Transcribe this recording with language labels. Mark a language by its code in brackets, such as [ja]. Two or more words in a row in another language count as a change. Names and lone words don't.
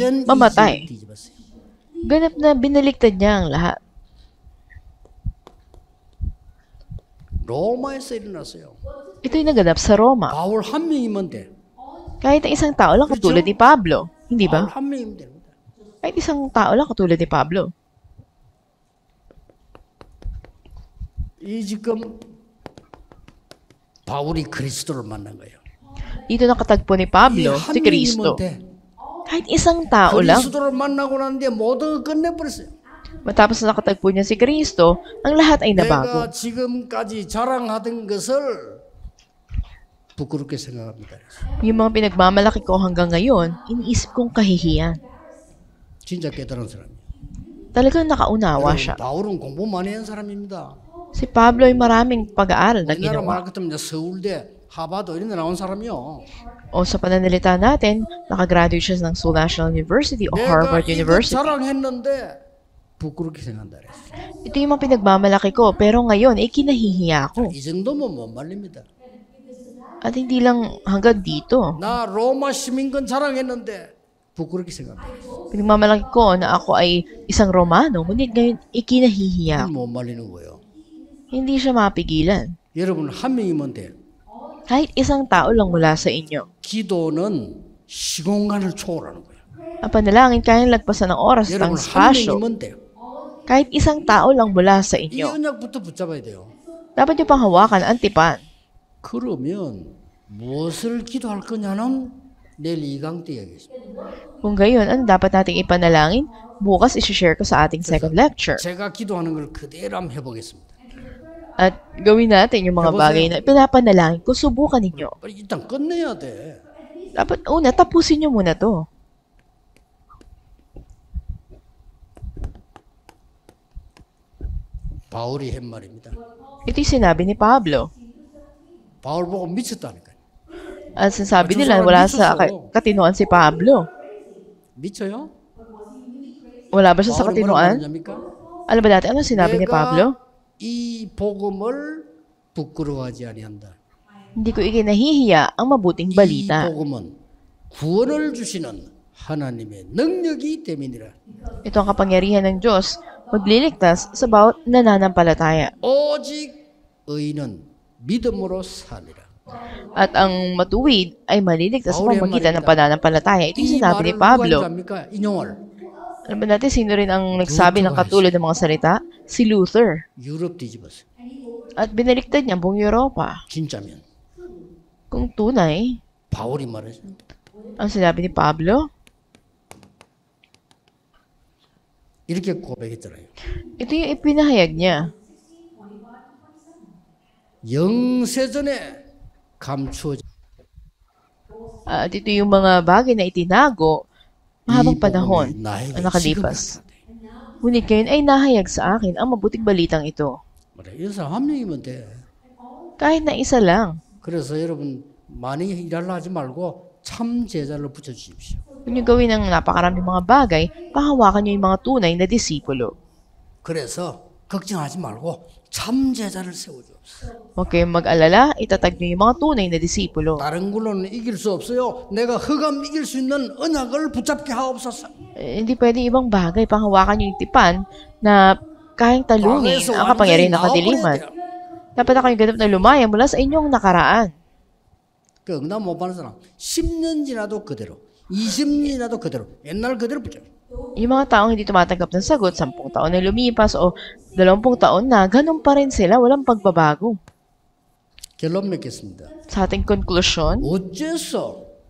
[ko] 완전 [tl] mamatay. [ko] 이집을 뒤집었어요. [tl] Ganap na binaligtad niya ang lahat. [ko] 로마에서 일어났어요. [tl] Ito'y naganap sa Roma. [ko] 바울 한 명이면 돼. [tl] Kahit na isang tao lang katulad ni Pablo. Hindi [ko] 바울 [tl] ba? [ko] 한 명이면 됩니다. [tl] Kahit isang tao lang katulad ni Pablo. [ko] 이 지금 바울이 그리스도를 만난 거예요. [tl] Dito nakatagpo ni Pablo [ko] 이 [tl] si [ko] 한 [tl] Kristo. [ko] 명이면 돼. [tl] Kahit isang tao lang. [ko] 그리스도를 만나고 난 뒤에 모든 걸 끝내버렸어요. [tl] Matapos na nakatagpo niya si Kristo, ang lahat ay nabago. [ko] 내가 지금까지 자랑하던 것을 부끄럽게 생각합니다. [tl] Yung mga pinagmamalaki ko hanggang ngayon, iniisip kong kahihiyan. [ko] 진짜 깨달은 사람이에요. [tl] Talagang nakaunawa [ko] 여러분, [tl] siya. [ko] 바울은 공부 많이 한 사람입니다. [tl] Si Pablo ay maraming pag-aaral na [ko] 우리나라 [tl] ginawa. [ko] 말 같으면 이제 서울대, 하버드 이런 데 나온 사람이요. [tl] O sa pananalita natin, nakagraduate siya ng Seoul National University o [ko] 내가 [tl] Harvard [ko] 이거 [tl] University. [ko] 자랑했는데 부끄럽게 생각한다 그랬어요. [tl] Ito yung mga pinagmamalaki ko, pero ngayon ay kinahihiya ako. [ko] 이 정도면 못 말립니다. [tl] At hindi lang hanggang dito. [ko] 나 로마 시민권 자랑했는데 부끄럽게 생각한다. [tl] Pinagmamalaki ko na ako ay isang Romano, ngunit ngayon ay kinahihiya ako. [ko] 못 말리는 거예요. [tl] Hindi siya mapigilan. [ko] 여러분 한 명이면 돼. [tl] Kahit isang tao lang mula sa inyo. [ko] 기도는 시공간을 초월하는 거예요. [tl] Ang panalangin kayang lagpasan ng oras at [ko] 여러분 [tl] ang [ko] 한 [tl] spasyo. [ko] 명이면 돼요. [tl] Kahit isang tao lang mula sa [ko] 이 [tl] inyo. [ko] 언약부터 붙잡아야 돼요. [tl] Dapat niyo pang hawakan ang tipan. [ko] 그러면 무엇을 기도할 거냐는 내일 2강 때 얘기했습니다. [tl] Kung gayon, ano dapat nating ipanalangin? Bukas isi-share ko sa ating [en] second lecture. [ko] 제가 기도하는 걸 그대로 한번 해보겠습니다. [tl] At gawin natin yung mga bagay na pinapanalangin ko. Subukan ninyo. [ko] 일단 끝내야 돼. [tl] Dapat una, tapusin nyo muna to. [ko] 바울이 한 말입니다. [tl] Ito yung sinabi ni Pablo. [ko] 바울 보고 미쳤다니까요. [tl] At sinasabi nila, wala sa katinoan si Pablo. [ko] 미쳐요? [tl] Wala ba siya sa [ko] 바울이 뭐라고 [tl] katinoan? [ko] 말했냐니까? [tl] Alam ba natin ano sinabi ni Pablo? [ko] 이 복음을 부끄러워하지 아니한다. [tl] Hindi ko ikinahihiya ang mabuting [ko] 이 [tl] balita. [ko] 복음은 구원을 주시는 하나님의 능력이 됨이니라. [tl] Ito ang kapangyarihan ng Diyos magliligtas sa bawat nananampalataya. [ko] 오직 의인은 믿음으로 사니라. [tl] At ang matuwid ay maliligtas sa [ko] Paul의 [tl] pamagitan ng [ko] 말입니다. [tl] pananampalataya. Ito yung [ko] 이 [tl] sinabi ni [ko] 말을 누가 [tl] Pablo. [ko] 합니까? 인용을 [tl] Alam ba natin sino rin ang nagsabi ng katulad ng mga salita? Si Luther. [ko] 유럽 뒤집었어요. [tl] At binaliktad niya ang buong Europa. [ko] 진짜면 [tl] Kung tunay, [ko] 바울이 말했죠. [tl] ang sinabi ni Pablo, [ko] 이렇게 고백했잖아요. [tl] ito yung ipinahayag niya. [ko] 영세전에 감추어진 [tl] At ito yung mga bagay na itinago mahabang panahon [ko] 나에게 [tl] ang nakalipas. [ko] 지금 [tl] Ngunit ngayon ay nahayag sa akin ang mabuting balitang ito. [ko] 그래, 이 사람 한 명이면 돼. [tl] Kahit na isa lang. [ko] 그래서 여러분 많이 일하려 하지 말고 참 제자를 붙여주십시오. [tl] Kung nyo gawin ng napakaraming mga bagay, pahawakan nyo yung mga tunay na disipulo. [ko] 그래서 걱정하지 말고 참 제자를 세워주옵소서. [tl] Huwag kayong mag-alala, itatag nyo yung mga tunay na disipulo. [ko] 다른 걸로는 이길 수 없어요. 내가 흑암 이길 수 있는 언약을 붙잡게 하옵소서. [tl] Hindi pwede ibang bagay, pahawakan nyo yung tipan na kayang talungin [ko] 광야에서 [tl] ang kapangyarihan ng [ko] 완전히 [tl] kadiliman. [ko] 나와버려야 돼요. [tl] Dapat na kayong ganap na lumaya mula sa inyong nakaraan. [ko] 그 응답 못 받는 사람 10년 지나도 그대로 20년 지나도 그대로 옛날 그대로 붙잡아요. [tl] Yung mga taong hindi tumatanggap ng sagot, 10 taon na lumipas o 20 taon na, ganun pa rin sila, walang pagbabago. [ko] 결론 맺겠습니다. [tl] Sa ating konklusyon, [ko] 어째서